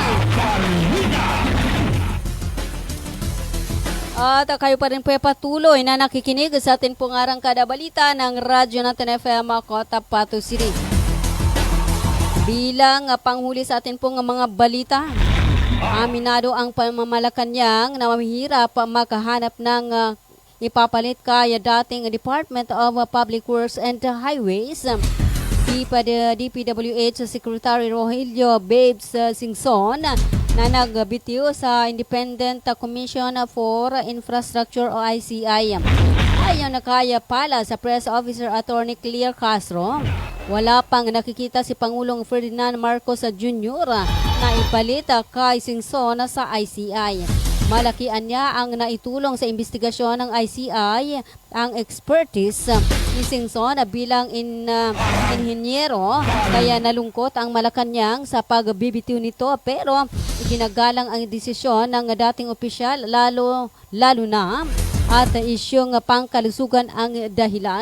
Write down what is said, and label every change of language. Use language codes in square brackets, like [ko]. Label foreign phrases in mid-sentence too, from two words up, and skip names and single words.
[tl] At kayo pa rin po patuloy na nakikinig sa atin pong Arangkada Balita ng Radyo natin FM Cotabato City. Bilang panghuli sa atin pong mga balita, aminado ang pamamalakanyang na mahirap makahanap ng ipapalit kaya dating Department of Public Works and Highways. DPWH Secretary Rogelio Babes Singson na nagbitiw sa Independent Commission for Infrastructure o ICI. Ayon na kaya pala sa Press Officer Attorney Clear Castro, wala pang nakikita si Pangulong Ferdinand Marcos Jr. na ipalit kay Singson sa ICI. Malakian niya ang naitulong sa investigasyon ng ICI ang expertise ni Singson bilang inhinyero, kaya nalungkot ang Malacanang sa pagbibitiw nito, pero iginagalang ang desisyon ng dating opisyal lalo na at isyong pangkalusugan ang dahilan.